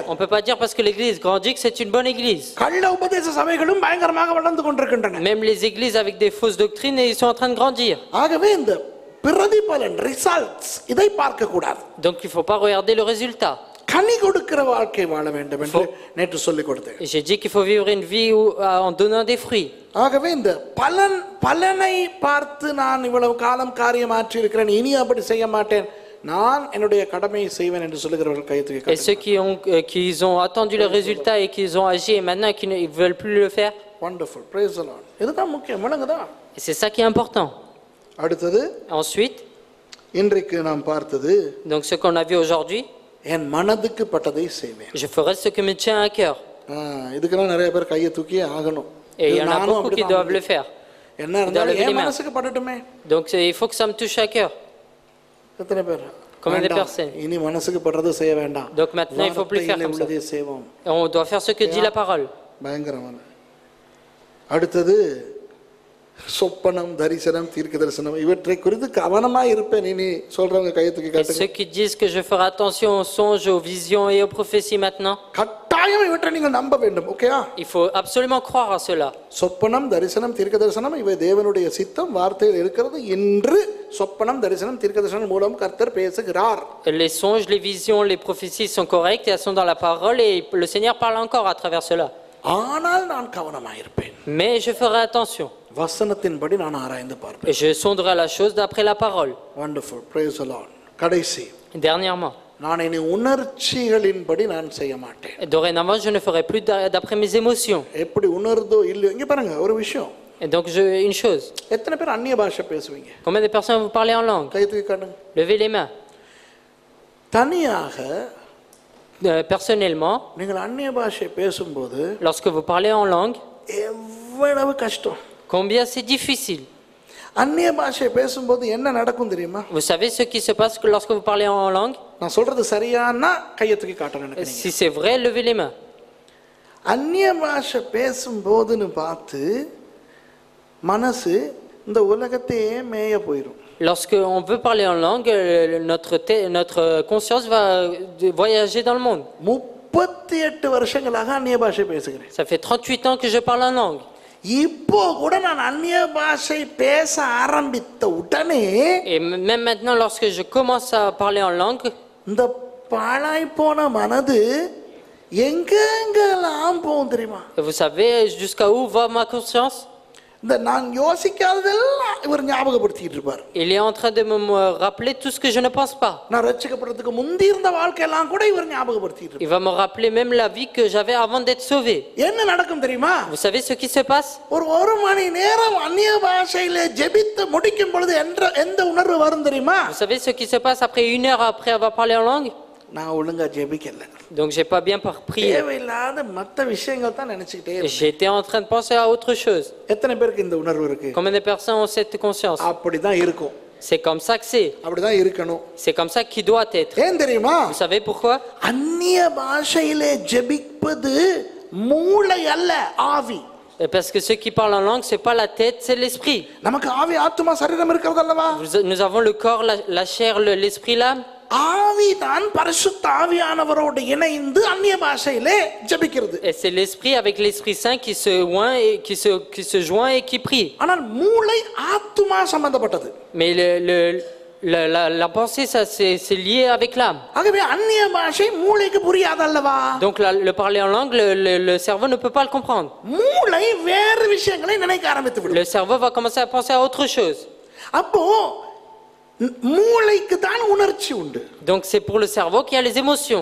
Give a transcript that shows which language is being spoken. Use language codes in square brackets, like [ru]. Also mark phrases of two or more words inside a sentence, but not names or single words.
[fr] On ne peut pas dire parce que l'église grandit que c'est une bonne église. [ta] கள்ள உபதேச சபைகளும் பயங்கரமாக வளர்ந்து கொண்டிருக்கின்றன. [fr] Même les églises avec des fausses doctrines, ils sont en train de grandir. [ta] ஆகவே இந்த பிரதிபலன், ரிசல்ட்ஸ், இதை பார்க்க கூடாது. [fr] Donc il ne faut pas regarder le résultat. [ta] கனி கொடுக்கிற வாழ்க்கை வாழ வேண்டும் என்று நேற்று சொல்லிக் கொடுத்தேன். [fr] J'ai dit qu'il faut vivre une vie en donnant des fruits. [ta] ஆகவே இந்த பலனை பார்த்து நான் இவ்வளவு காலம் காரியமாற்றி இருக்கிறேன், இனி அப்படி செய்ய மாட்டேன், நான் என்னுடைய கடமையை செய்வேன் என்று சொல்லுகிறவர்கள் கை தூக்கி [fr] Et ceux qui ont attendu le résultat et qui ont agi et maintenant qui ne veulent plus le faire. [en] Wonderful, praise the Lord. [ta] இதுதான் முக்கியம், விளங்குதா? [fr] Et c'est ça qui est important. [ta] அடுத்தது, [fr] Ensuite, [ta] இன்றைக்கு நாம் பார்த்தது, [fr] donc ce qu'on a vu aujourd'hui, [ta] என் மனதுக்கு பட்டதை செய்வேன். [fr] je ferai ce qui me tient à cœur. [ta] இதுக்கெல்லாம் நிறைய பேர் கையை தூக்கி ஆகணும். [fr] Et il y en a beaucoup qui doivent le faire. [ta] என்ன இருந்தாலும் என் மனசுக்கு படட்டுமே. [fr] Donc il faut que ça me touche à cœur. [ta] எத்தனை பேர்? [fr] Combien de personnes? [ta] இனி மனசுக்கு படுறது செய்ய வேண்டாம். [fr] Donc maintenant il faut plus faire comme ça. [ta] செய்வோம். [fr] On doit faire ce que dit la parole. [ta] பயங்கரமான. அடுத்தது, சொப்பனம், தரிசனம், தீர்க்க தரிசனம், இவற்றை குறித்து கவனமாக இருப்பேன். இனி சொல்றவங்க கையை தூக்கி காட்டுங்க. [fr] Ceux qui disent que je ferai attention aux songes, aux visions et aux prophéties maintenant, [ta] கட்டாயம் இவற்றை நீங்கள் நம்ப வேண்டும். ஓகேயா? [fr] il faut absolument croire à cela. [ta] சொப்பனம், தரிசனம், தீர்க்க தரிசனம் இவை தேவனுடைய சித்தம், வார்த்தையில் இருக்கிறது என்று சொப்பனம், தரிசனம், தீர்க்க தரிசனம் மூலம் கர்த்தர் பேசுகிறார். [fr] Les songes, les visions, les prophéties sont correctes et elles sont dans la parole et le Seigneur parle encore à travers cela. [ta] ஆனால் நான் கவனமாக இருப்பேன். [fr] Mais je ferai attention. [ta] வசனத்தின்படி நான் ஆராய்ந்து பார்ப்பேன். [fr] Et je sonderai la chose d'après la parole. [en] Wonderful. Praise the Lord. [ta] கடைசி, [fr] Dernièrement, [ta] நான் இனி உணர்ச்சிகளின்படி நான் செய்ய மாட்டேன். [fr] dorénavant, je ne ferai plus d'après mes émotions. [ta] எப்படி உணர்தோ இல்லையோ, இங்க பாருங்க ஒரு விஷயம். [fr] Et donc, une chose. [ta] எத்தனை பேர் அந்நிய பாஷை பேசுவீங்க? [fr] Combien de personnes vous parlez en langue? [ta] கை தூக்கி காட்டுங்க. [fr] Levez les mains. [ta] தனியாக [fr] Personnellement, [ta] நீங்கள் அந்நிய பாஷை பேசும்போது [fr] lorsque vous parlez en langue, [ta] எவ்வளவு கஷ்டம். [fr] combien c'est difficile. [ta] அந்நிய பாஷை பேசும்போது என்ன நடக்கும் தெரியுமா? [fr] Vous savez ce qui se passe lorsque vous parlez en langue? [ta] நான் சொல்றது சரியானா கையை தூக்கி காட்டணும் எனக்கு. [fr] Si c'est vrai, levez les mains. [ta] அந்நிய பாஷை பேசும்போதுன்னு பார்த்து மனசு இந்த உலகத்தையே மேய போயிடும். [fr] Lorsque on veut parler en langue, notre conscience va voyager dans le monde. [ta] 38 வருஷங்களாக அந்நிய பாஷை பேசுகிறேன். [fr] Ça fait 38 ans que je parle en langue. [ta] இப்போ கூட நான் அந்நிய பாஷை பேச ஆரம்பித்த உடனே [fr] Et même maintenant, lorsque je commence à parler en langue, [ta] இந்த பாழாய் போன மனது எங்கெங்கெல்லாம் போகும் தெரியுமா? [fr] vous savez jusqu'à où va ma conscience? [ta] இந்த நான் யோசிக்காததெல்லாம் இவர் ஞாபகப்படுத்திட்டு இருப்பார். [fr] Il est en train de me rappeler tout ce que je ne pense pas. [ta] நான் ரட்சிக்கப்படுறதுக்கு முந்தி இருந்த வாழ்க்கையெல்லாம் கூட இவர் ஞாபகப்படுத்திட்டு இருப்பார். [fr] Il va me rappeler même la vie que j'avais avant d'être sauvé. [ta] என்ன நடக்கும் தெரியுமா? [fr] Vous savez ce qui se passe? [ta] ஒரு மணி நேரம் அந்நிய பாஷையிலே ஜெபித்து முடிக்கும் பொழுது எந்த உணர்வு வரும் தெரியுமா? [fr] Vous savez ce qui se passe après 1 heure après avoir parlé en langue? [ta] நான் ஒழுங்கா ஜெபிக்கல. [fr] Donc j'ai pas bien prié. [ta] தேவையில்லாத மற்ற விஷயங்கள் தான் நினைச்சிட்டே இருக்கேன். [fr] J'étais en train de penser à autre chose. [ta] எத்தனை பேருக்கு இந்த உணர்வு இருக்கு? [fr] Combien de personnes ont cette conscience? [ta] அப்படிதான் இருக்கும். [fr] C'est comme ça que c'est. [ta] அப்படிதான் இருக்கணும். [fr] C'est comme ça qu'il doit être. [ta] ஏன் தெரியுமா? [fr] Vous savez pourquoi? [ta] அந்நிய பாஷையிலே ஜெபிப்பது மூளை அல்ல, ஆவி. [fr] Parce que ceux qui parlent en langue, c'est pas la tête, c'est l'esprit. [ta] நமக்கு ஆவி, ஆத்துமா, சரீரம் இருக்கிறது அல்லவா? [fr] Nous avons le corps, la chair, l'esprit, l'âme. [ta] ஆவி தான் பரிசுத்த ஆவியானவரோடு இணைந்து அந்நிய பாஷையிலே ஜெபிக்கிறது. [fr] Et c'est l'esprit avec l'Esprit Saint qui se oint et qui se joint et qui prie. [ta] ஆனால் மூளை ஆத்துமா சம்பந்தப்பட்டது. [fr] Mais la pensée, ça c'est lié avec l'âme. [ta] ஆகவே அந்நிய பாஷை மூளைக்கு புரியாது அல்லவா? [fr] Donc le parler en langue, le cerveau ne peut pas le comprendre. [ta] மூளை வேறு விஷயங்களை நினைக்க ஆரம்பித்து விடும். [fr] Le cerveau va commencer à penser à autre chose. [ta] அப்போ மூளைக்கு தான் உணர்ச்சி உண்டு. [fr] Donc c'est pour le cerveau qu'il y a les émotions.